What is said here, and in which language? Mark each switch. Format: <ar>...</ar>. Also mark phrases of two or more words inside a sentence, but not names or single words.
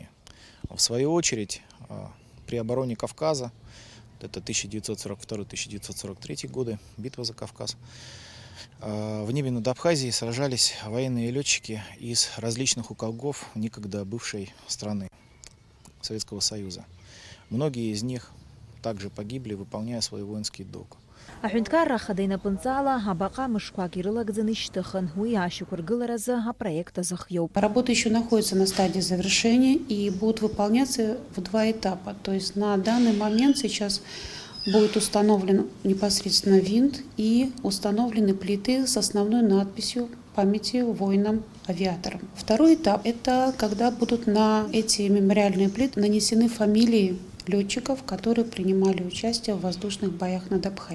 <ru>В свою очередь, при обороне Кавказа, это 1942-1943 годы, битва за Кавказ, в небе над Абхазией сражались военные летчики из различных уголков некогда бывшей страны Советского Союза. Многие из них также погибли, выполняя свой воинский долг.</ru> <ab>Аҳәынҭқарра ахада инапынҵала абаҟа мышқәак ирылагӡаны ишьҭыхын, уи ашьақәыргыларазы апроект азыхиоуп.</ab> <ru>Работа еще находится на стадии завершения и будут выполняться в два этапа. То есть на данный момент сейчас будет установлен непосредственно винт и установлены плиты с основной надписью памяти воинам-авиаторам. Второй этап – это когда будут на эти мемориальные плиты нанесены фамилии летчиков, которые принимали участие в воздушных боях над Абхазией.</ru>